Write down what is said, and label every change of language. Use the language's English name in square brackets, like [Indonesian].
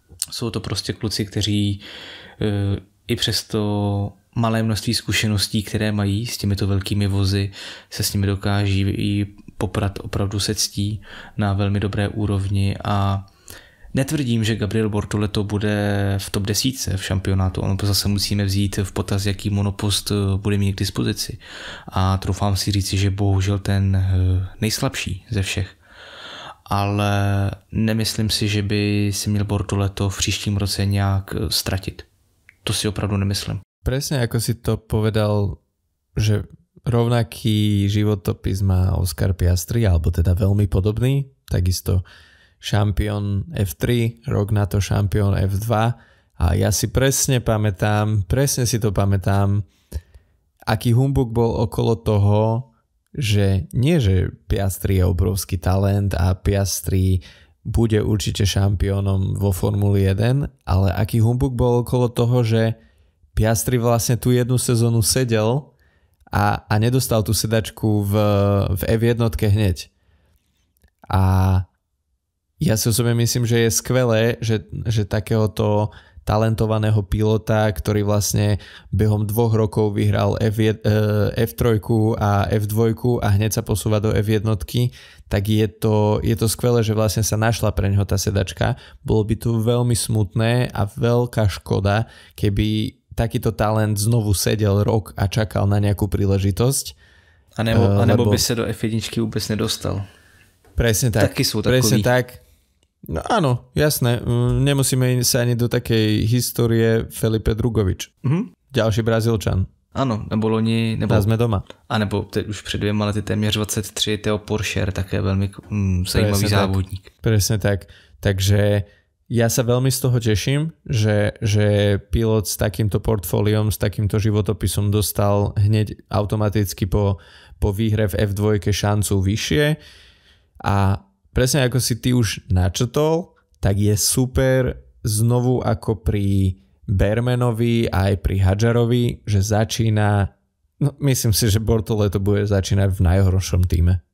[Czech] Jsou to prostě kluci, kteří i přesto malé množství zkušeností, které mají s těmito velkými vozy, se s nimi dokáží i poprat opravdu se ctí na velmi dobré úrovni a netvrdím, že Gabriel Bortoleto bude v top 10 v šampionátu, ono zase musíme vzít v potaz, jaký monopost bude mít k dispozici a troufám si říct, že bohužel ten nejslabší ze všech. Ale nemyslím si, že by si měl Bortoleto v příštím roce nějak ztratit. To si opravdu nemyslím. [Slovak] Presne ako si to povedal, že rovnaký životopis má Oscar Piastri, alebo teda veľmi podobný, takisto šampión F3, rok na to šampión F2 a ja si presne si to pamätám, aký humbuk bol okolo toho, že nie, že Piastri je obrovský talent a Piastri bude určite šampiónom vo Formuli 1, ale aký humbuk bol okolo toho, že Piastri vlastne tú jednu sezónu sedel a nedostal tú sedačku v F1 hneď. A ja si osobne myslím, že je skvelé, že talentovaného pilota, ktorý vlastne behom 2 rokov vyhral F3 a F2 a hneď sa posúva do F1, tak je to skvelé, že vlastne sa našla pre neho tá sedačka. Bolo by to veľmi smutné a veľká škoda, keby takýto talent znovu sedel rok a čakal na nejakú príležitosť. A nebo by sa do F1 vôbec nedostal. Presne tak. Takí sú takoví. Presne tak. No áno, jasné. Nemusíme sa ani do takej histórie Felipe Drugovič. Ďalší Brazílčan. [Czech] Ano, nebo loni... [Slovak] A sme doma. [Czech] A nebo teď už před 2 lety téměř 23, Theo Porcher, také velmi zajímavý závodník. [Slovak] Presne tak. Takže ja sa veľmi z toho teším, že pilot s takýmto portfóliom, s takýmto životopisom dostal hneď automaticky po výhre v F2 šancu vyššie. A presne ako si ty už načrtol, tak je super znovu ako pri Bermanovi a aj pri Hadžarovi, že začína, no myslím si, že Bortoleto bude začínať v najhoršom týme.